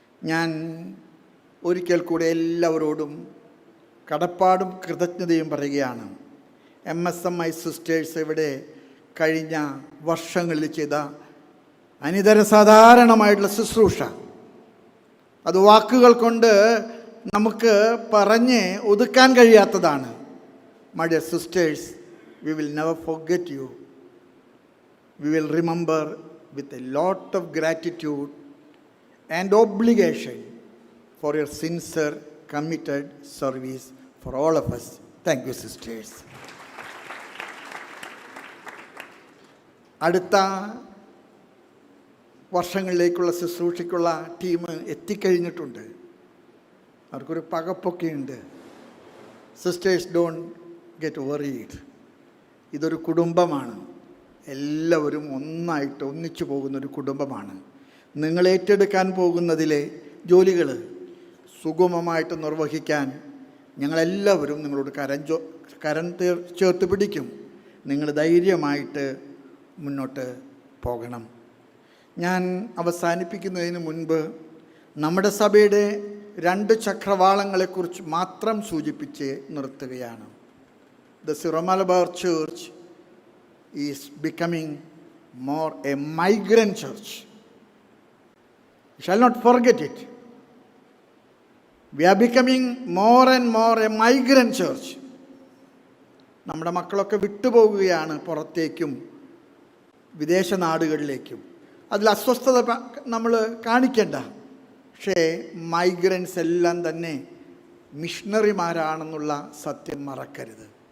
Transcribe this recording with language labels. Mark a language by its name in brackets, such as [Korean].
[Malayalam] ഞാൻ ഒരിക്കൽ കൂടെ എല്ലാവരോടും കടപ്പാടും കൃതജ്ഞതയും പറയുകയാണ്. MSMI സിസ്റ്റേഴ്സ് ഇവിടെ കഴിഞ്ഞ വർഷങ്ങളിൽ ചെയ്ത അനിതര സാധാരണമായിട്ടുള്ള ശുശ്രൂഷ, അത് വാക്കുകൾ കൊണ്ട് നമുക്ക് പറഞ്ഞ് ഒതുക്കാൻ കഴിയാത്തതാണ്. [English] My dear sisters, we will never forget you. We will remember with a lot of gratitude and obligation for your sincere, committed service for all of us. Thank you, sisters. [Malayalam] അടുത്ത വർഷങ്ങളിലേക്കുള്ള ശുശ്രൂഷയ്ക്കുള്ള ടീം എത്തിക്കഴിഞ്ഞിട്ടുണ്ട്. അവർക്കൊരു പകപ്പൊക്കെയുണ്ട്. [English] Sisters don't get worried. [Malayalam] ഇതൊരു കുടുംബമാണ്. എല്ലാവരും ഒന്നായിട്ട് ഒന്നിച്ചു പോകുന്നൊരു കുടുംബമാണ്. നിങ്ങൾ ഏറ്റെടുക്കാൻ പോകുന്നതിലെ ജോലികൾ സുഗമമായിട്ട് നിർവഹിക്കാൻ ഞങ്ങളെല്ലാവരും നിങ്ങളോട് കരം ചേർത്ത് പിടിക്കും. നിങ്ങൾ ധൈര്യമായിട്ട് മുന്നോട്ട് പോകണം. ഞാൻ അവസാനിപ്പിക്കുന്നതിന് മുൻപ് നമ്മുടെ സഭയുടെ 2 ചക്രവാളങ്ങളെക്കുറിച്ച് മാത്രം സൂചിപ്പിച്ച് നിർത്തുകയാണ്. [English] The Syro-Malabar Church is becoming more a migrant church. You shall not forget it. We are becoming more and more a migrant church. [Malayalam] നമ്മുടെ മക്കളൊക്കെ വിട്ടുപോകുകയാണ് പുറത്തേക്കും വിദേശ നാടുകളിലേക്കും. അതിൽ അസ്വസ്ഥത നമ്മൾ കാണിക്കേണ്ട. പക്ഷേ മൈഗ്രൻസ് എല്ലാം തന്നെ മിഷണറിമാരാണെന്നുള്ള സത്യം മറക്കരുത്.